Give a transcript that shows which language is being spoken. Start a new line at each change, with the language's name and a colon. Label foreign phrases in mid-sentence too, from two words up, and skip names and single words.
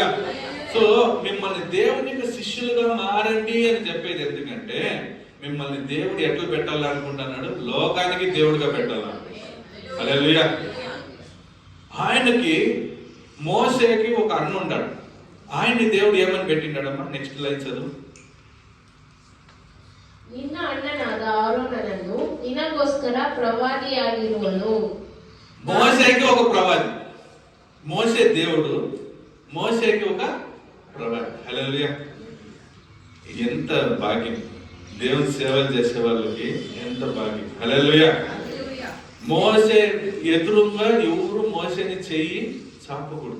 Telugu: సో మిమ్మల్ని దేవునికి శిష్యులుగా మారండి అని చెప్పేది ఎందుకంటే, మిమ్మల్ని దేవుడు ఎట్లా పెట్టాలనుకుంటున్నాడు? లోకానికి దేవుడిగా పెట్టాలనుకుంటున్నాడు. హల్లెలూయా. ఆయనకి మోసేకి ఒక అన్న ఉన్నాడు. ఆయన్ని దేవుడు ఏమని పెట్టిండాడమ్మా? నెక్స్ట్ లైన్ చదువు.
Kannada: ನಿನ್ನ ಅಣ್ಣನಾದ ಆರೋನನನ್ನು ನಿನಗೋಸ್ಕರ ಪ್ರವಾದಿಯಾಗಿರುವನು.
Telugu: మోసేకి ఒక ప్రవాది. మోసే దేవుడు, మోసేకి ఒక ప్రవాది. హల్లెలూయా. ఎంత భాగ్యం! దేవుని సేవలు చేసే వాళ్ళకి ఎంత భాగ్యం. హల్లెలూయా. మోసే ఎదురుగా ఎవరు మోసేని చెయ్యి చాపకూడదు.